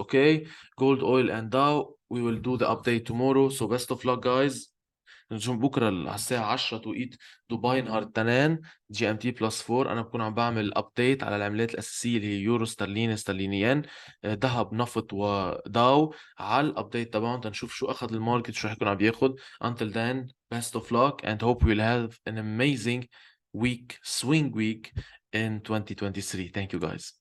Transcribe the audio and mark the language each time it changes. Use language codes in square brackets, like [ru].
[en] Okay, gold, oil, and Dow. We will do the update tomorrow. So best of luck, guys. [ar] نشوف بكره على الساعه 10 توقيت دبي نهار التنين GMT +4. انا بكون عم بعمل ابديت على العملات الاساسيه اللي هي يورو، استرليني، استرلينيين، ذهب، نفط، وداو على الابديت تبعهم تنشوف شو اخذ الماركت، شو رح يكون عم بياخذ. [en] Until then, best of luck and hope we'll have an amazing week, swing week in 2023. Thank you, guys.